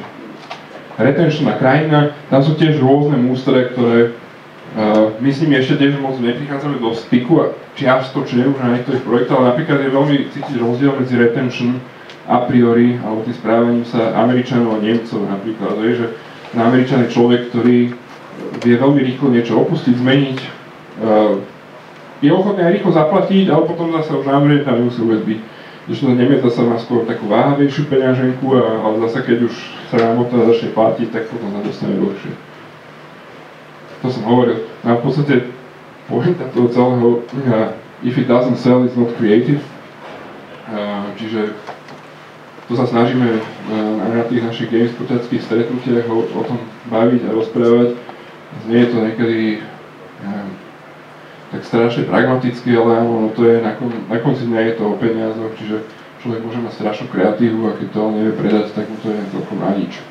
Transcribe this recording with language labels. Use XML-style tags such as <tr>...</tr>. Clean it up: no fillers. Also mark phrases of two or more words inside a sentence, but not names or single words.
<sk>Retenčná krajina, tam sú tiež rôzne mústre, ktoré my s nimi ešte tiež moc neprichádzame do styku a čiastočne už na niektorých projektoch, ale napríklad je veľmi cítiť rozdiel medzi</sk> <en>retention a priori,</en> <sk>alebo tým správaním sa Američanov a Nemcov napríklad, že na Američan je človek, ktorý vie veľmi rýchlo niečo opustiť, zmeniť, je ochotný aj rýchlo zaplatiť, ale potom zase už namrieť a nemusí vôbec byť. Když to Nemec zase má skôr takú váhavejšiu peňaženku, ale zase keď už sa nám o to začne platiť, tak potom sa dostane dlhšie. To som hovoril. A v podstate pointa toho celého,</sk> <en>if it doesn't sell, it's not creative.</en> <sk>Čiže to sa snažíme na tých našich gamespodáckých stretnutiach o tom baviť a rozprávať. Nie je to niekedy tak strašne pragmaticky, ale ono to je na konci dňa je to o peniazoch, čiže človek môže mať strašnú kreatívu a keď to on nevie predať, tak mu to je celkom na nič.</sk>